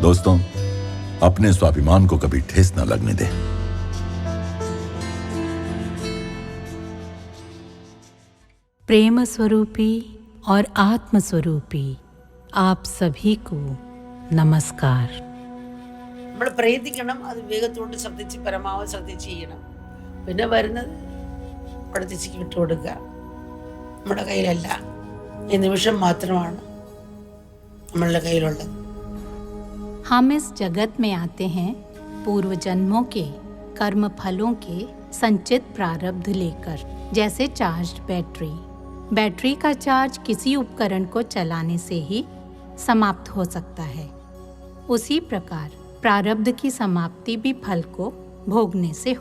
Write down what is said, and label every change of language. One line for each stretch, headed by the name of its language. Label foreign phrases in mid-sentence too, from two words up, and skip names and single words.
Hindi: दोस्तों, अपने स्वाभिमान को कभी ठेस न लगने दें। प्रेम स्वरूपी और आत्म स्वरूपी आप सभी को नमस्कार।
Malayalam: നമ്മൾ പ്രയത്നിക്കണം, അത് വേഗത്തോട്ട് ശ്രദ്ധിച്ച് പരമാവധി ശ്രദ്ധിച്ച് ചെയ്യണം. പിന്നെ വരുന്നത് പഠിച്ചിക്ക് വിട്ടുകൊടുക്കുക. നമ്മുടെ കയ്യിലല്ല, ഈ നിമിഷം മാത്രമാണ് നമ്മളുടെ കയ്യിലുള്ളത്.
Hindi: हम इस जगत में आते हैं पूर्व जन्मों के कर्म फलों के संचित प्रारब्ध लेकर। जैसे
English: charged battery,
Hindi: बैटरी का चार्ज किसी उपकरण को चलाने से ही समाप्त हो सकता है, उसी प्रकार प्रारब्ध की समाप्ति भी फल को भोगने से होगी।